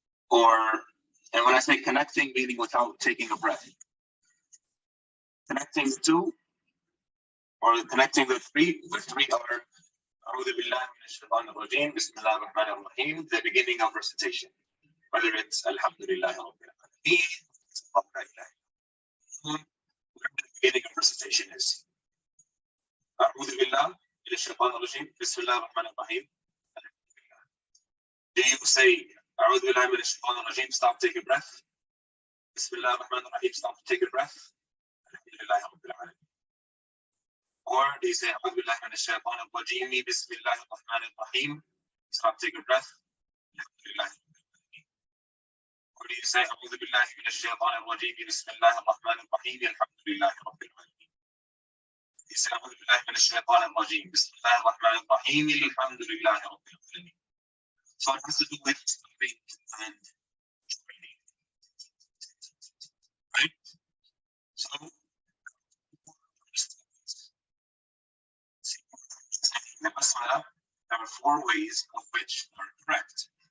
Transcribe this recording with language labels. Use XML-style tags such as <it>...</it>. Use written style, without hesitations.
<en>and when I say connecting, meaning without taking a breath, connecting the two or connecting the three are</en> <ar>أعوذ بالله من الشيطان الرجيم بسم الله الرحمن الرحيم,</ar> <en>the beginning of recitation, whether it's Alhamdulillah Rabbil Alameen, whatever the beginning of recitation is.</en> <ar>أعوذ بالله من الشيطان الرجيم بسم الله الرحمن الرحيم.</ar> <en>Do you say</en> <ar>أعوذ بالله من الشيطان الرجيم,</ar> <en>stop, take a breath?</en> <ar>بسم الله الرحمن الرحيم,</ar> <en>stop, take a breath?</en> <ar>Alhamdulillah Rabbil Alameen.</ar> <en>Or do you say</en> <ar>أعوذ بالله من الشيطان الرجيم بسم الله الرحمن الرحيم,</ar> <en>stop, take a breath?</en> <ar>Alhamdulillah.</ar> <en>Or do you say</en> <ar>أعوذ بالله من الشيطان الرجيم بسم الله الرحمن الرحيم الحمد لله رب العالمين.</ar> <en>You say</en> <ar>أعوذ بالله من الشيطان الرجيم بسم الله الرحمن الرحيم الحمد لله رب العالمين.</ar> <en>So it has to do with stopping and joining. Right? So the Basmallah, there are 4 ways of which are correct.</en>